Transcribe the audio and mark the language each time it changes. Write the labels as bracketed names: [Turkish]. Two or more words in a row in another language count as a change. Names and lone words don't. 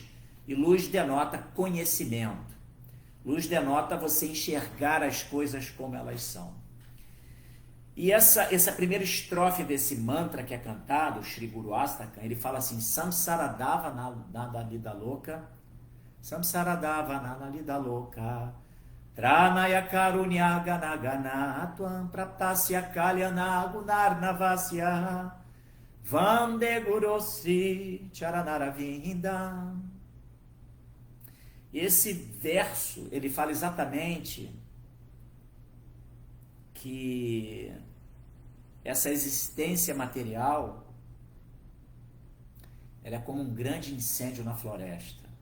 [Portuguese] E luz denota conhecimento. Luz denota você enxergar as coisas como elas são. E essa primeira estrofe desse mantra que é cantado, o Shri Guru Astaka, ele fala assim: [Sanskrit] Samsaradava nada lida louca, Samsaradava nada lida louca, Tranaya karunya gana gana Tuam praptasya kalyana gunarnavasya Vande Gurosri charanaravinda. [Portuguese] Esse verso, ele fala exatamente que essa existência material ela é como um grande incêndio na floresta.